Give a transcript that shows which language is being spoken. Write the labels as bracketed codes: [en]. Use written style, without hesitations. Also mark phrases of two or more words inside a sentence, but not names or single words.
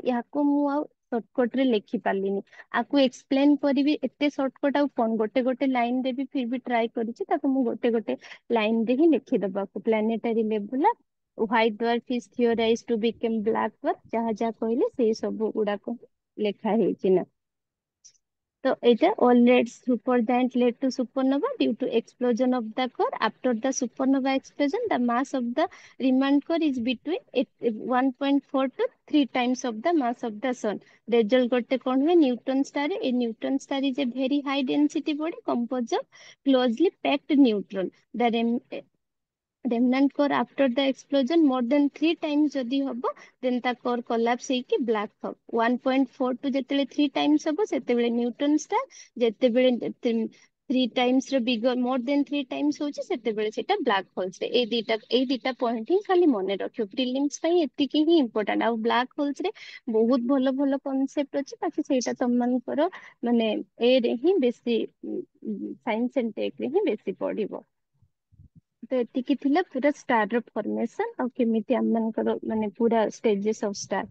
[or] ୟାକୁ ମୁଁ ଆଉ ସର୍ଟକଟ ରେ ଲେଖି ପାରିଲିନି, ଆକୁ ଏକ୍ସପ୍ଲେନ କରିବି ଏତେ ସର୍ଟକଟ ଆଉ କଣ, ଗୋଟେ ଗୋଟେ ଲାଇନ ରେ ବି [hi] फिर भी [or] ଟ୍ରାଏ କରିଛି, ତାକୁ ମୁଁ ଗୋଟେ ଗୋଟେ ଲାଇନ ରେ ହିଁ ଲେଖିଦବାକୁ। [en] planetary nebula, white dwarf is theorize to become black dwarf, [or] ଯାହା ଯାହା କହିଲେ ସେଇ ସବୁ ଗୁଡାକ ଲେଖା ହେଇଛି ନା। [en] So either all red supergiant led to supernova due to explosion of the core. After the supernova explosion, the mass of the remand core is between 1.4 to 3 times of the mass of the sun. [or] Result ଗୋଟେ କଣ ହୁଏ [en] neutron star. A neutron star is a very high density body composed of closely packed neutron. The remnant core after the explosion more than 3 times [or] ଯଦି ହବ, [en] then ता core collapse ହେଇକି black hole 1.4 to ଯେତେବେଳେ 3 times [or] ହବ ସେତେବେଳେ [en] neutron star, [or] ଯେତେବେଳେ [en] 3 times [or] ର [en] bigger more than 3 times [or] ହଉଛି ସେତେବେଳେ ସେଟା [en] black holes [or] ରେ। ଏଇ ଦିଟା ପଏଣ୍ଟ ହିଁ ଖାଲି ମନେ ରଖିବ, ପ୍ରିଲିମ୍ସ ପାଇଁ ଏତିକି ହିଁ ଇମ୍ପୋର୍ଟାଣ୍ଟ। ଆଉ ବ୍ଲାକ୍ ହୋଲ୍ସ ରେ ବହୁତ ଭଲ ଭଲ କନସେପ୍ଟ ଅଛି, ବାକି ସେଇଟା ତମମାନଙ୍କର ମାନେ ଏ ରେ ହିଁ ବେଶୀ [en] science and tech [or] ରେ ହିଁ ବେଶୀ ପଢିବ। ତ ଏତିକି ଥିଲା ପୁରା ଷ୍ଟାର ର ଫର୍ମେସନ ଆଉ କେମିତି ଆମ ମାନଙ୍କର ମାନେ ପୁରା [en] stages of star.